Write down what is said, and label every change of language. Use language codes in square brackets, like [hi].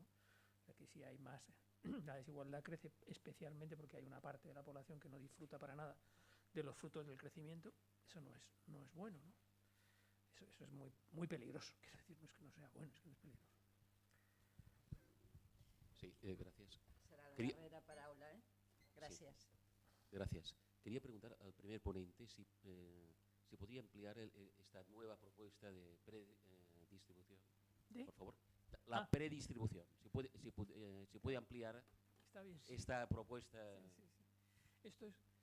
[es] O sea que si hay más, la desigualdad crece especialmente porque hay una parte de la población que no disfruta para nada de los frutos del crecimiento. Eso no es bueno, ¿no? Eso es muy, muy peligroso. Quiero decir, no es que no sea bueno, es que no es peligroso. Sí, gracias. [ca] Será la darrera paraula, Gràcies. [es] Sí, gracias. Quería preguntar al primer ponente si podría ampliar esta nueva propuesta de predistribución. Por favor. La predistribución. Si puede ampliar Está bien, sí. esta propuesta. Sí. Esto es...